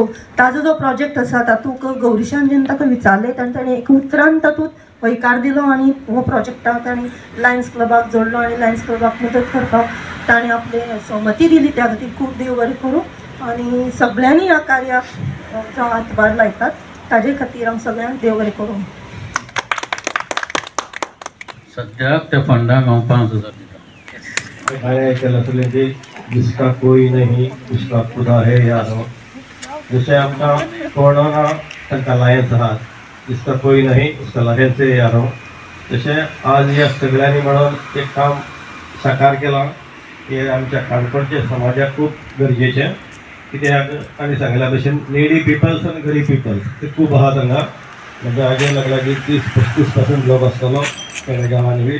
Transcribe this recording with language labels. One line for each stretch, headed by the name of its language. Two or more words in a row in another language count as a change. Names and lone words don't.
Konkani: ताजो जो प्रोजेक्ट आसा तातूंत गौरीशान जेन्ना ताका विचारलें तेन्ना ताणें एक उतरान तातूंत होयकार दिलो आनी हो प्रोजेक्टाक ताणें लायन्स क्लबाक जोडलो आनी लायन्स क्लबाक मदत करपाक ताणें आपले सहमती दिली. त्या खातीर खूब देव बरें करूं. आनी सगळ्यांनी ह्या कार्याक जो हातभार लायतात ताजे खातीर हांव सगळ्यांक देव बरें करूं. सद्याक त्या फंडाक हांव 5,000 दिता.
Hindi: जिसका कोई नहीं उसका खुदा है यारो.
Konkani: जैसे आमकां कोणाना तांकां लायन्स आहात,
Hindi: जिसका कोई नहीं उसका लायन्स है यारो.
Konkani: तशें आज ह्या सगळ्यांनी मेळून एक काम साकार केलां. हे आमच्या काणकोणच्या समाजाक खूब गरजेचें. कित्याक ताणें सांगल्या भशेन
English: needy peoples
Konkani: आनी गरीब पिपल्स ते खूब आहा हांगा. म्हणजे हाजे लागला 30-35% लोक आसतलो पेडणे गांवांनी बी.